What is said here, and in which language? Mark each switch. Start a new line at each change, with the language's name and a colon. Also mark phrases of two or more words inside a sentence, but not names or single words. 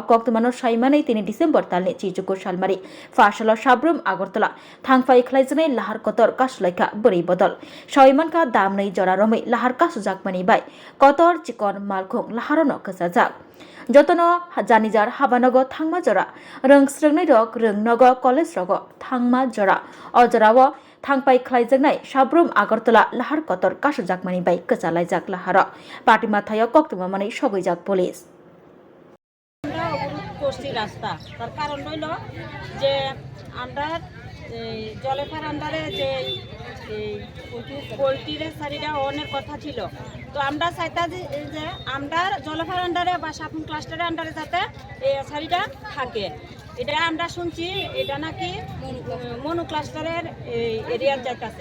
Kok Borok: koktmano saimani 3 December talni chijuko salmari Fashala Sabroom Agartala thangfai khlaijaknai lahar kotor Kasulaikha bori bodol saimanka damnai jora romai lahar Khadujak mani bai kotor chikon malkhung laharono khajak jotono janijar habanogo thangma jora rongsrungnai rok rungnogo college rogo thangma jora ojorao thangpai khlaijaknai Sabroom Agartala lahar kotor Khadujak mani bai kachalaijak lahara patima Thaio koktuma mani sogoijak police
Bangla: করছি রাস্তা তার কারণ হইল যে আমরা জলেফার আন্ডারে যে পোলট্রির শাড়িটা অনের কথা ছিল তো আমরা চাইতা যে আমরা জলেফার আন্ডারে বা সাবরুম ক্লাস্টারের আন্ডারে যাতে এই শাড়িটা থাকে এটা আমরা শুনছি এটা নাকি মনু ক্লাস্টারের এরিয়ার যাইতাছে